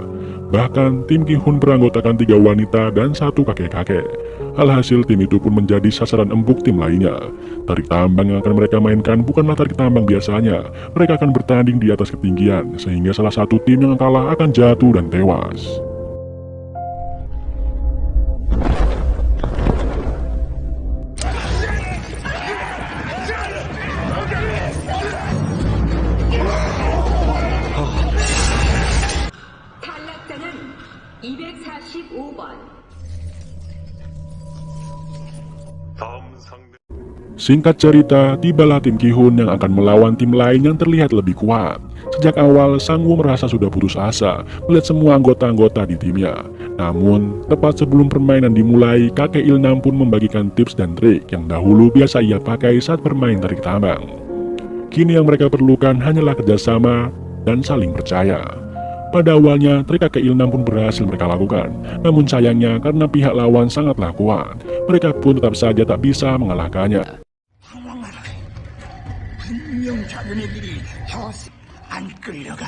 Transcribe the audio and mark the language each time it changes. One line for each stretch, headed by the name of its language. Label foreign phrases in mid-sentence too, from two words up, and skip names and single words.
Indonesian: Bahkan tim Gi-hun beranggotakan 3 wanita dan 1 kakek-kakek. Alhasil tim itu pun menjadi sasaran empuk tim lainnya. Tarik tambang yang akan mereka mainkan bukanlah tarik tambang biasanya. Mereka akan bertanding di atas ketinggian, sehingga salah satu tim yang kalah akan jatuh dan tewas.
Korean: 탈락자는 245번.
Indonesian: Singkat cerita, tibalah tim Gi-hun yang akan melawan tim lain yang terlihat lebih kuat. Sejak awal, Sang-woo merasa sudah putus asa melihat semua anggota-anggota di timnya. Namun, tepat sebelum permainan dimulai, kakek Ilnam pun membagikan tips dan trik yang dahulu biasa ia pakai saat bermain tarik tambang. Kini yang mereka perlukan hanyalah kerjasama dan saling percaya. Pada awalnya, trik kakek Ilnam pun berhasil mereka lakukan. Namun sayangnya, karena pihak lawan sangatlah kuat, mereka pun tetap saja tak bisa mengalahkannya.
Korean: 분명 자기네들이 혀스 안 끌려가.